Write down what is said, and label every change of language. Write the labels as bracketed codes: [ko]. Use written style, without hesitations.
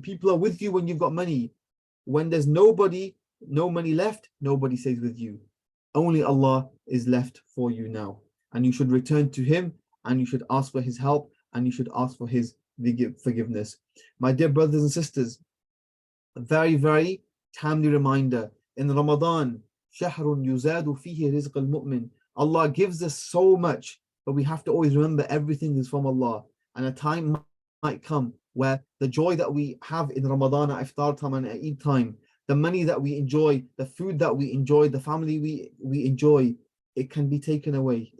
[en] People are with you when you've got money. When there's nobody, no money left, nobody stays with you. Only Allah is left for you now. And you should return to Him, and you should ask for His help, and you should ask for His forgiveness. My dear brothers and sisters, a very, very timely reminder. In Ramadan, [ar] شَهْرٌ يُزَادُ فِيهِ رِزْقَ الْمُؤْمِنِ. [en] Allah gives us so much, but we have to always remember everything is from Allah. And a time might come where the joy that we have in Ramadan at iftar time and at Eid time, the money that we enjoy, the food that we enjoy, the family we enjoy, it can be taken away.